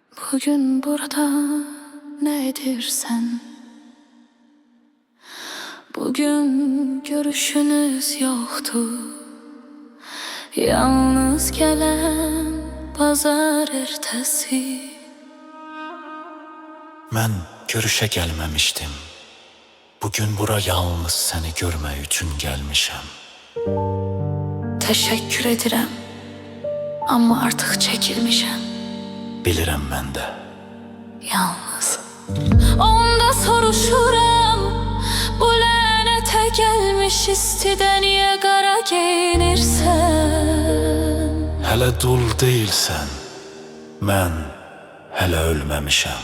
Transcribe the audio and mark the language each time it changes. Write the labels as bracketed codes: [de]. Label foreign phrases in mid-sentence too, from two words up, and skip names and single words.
[tr] Bugün burada ne edirsen, bugün görüşünüz yoktu. Yalnız gelen pazar ertesi. [az] Mən görüşə gəlməmişdim. Bugün bura yalnız səni görmək üçün gəlmişəm. [tr] Teşekkür ederim ama artık çekilmişim. [az] Bilirəm mən də. Yalnız onda soruşuram, bu lənətə gəlmiş istidə niyə qara geyinirsən? Hələ dul deyilsən. Mən hələ ölməmişəm.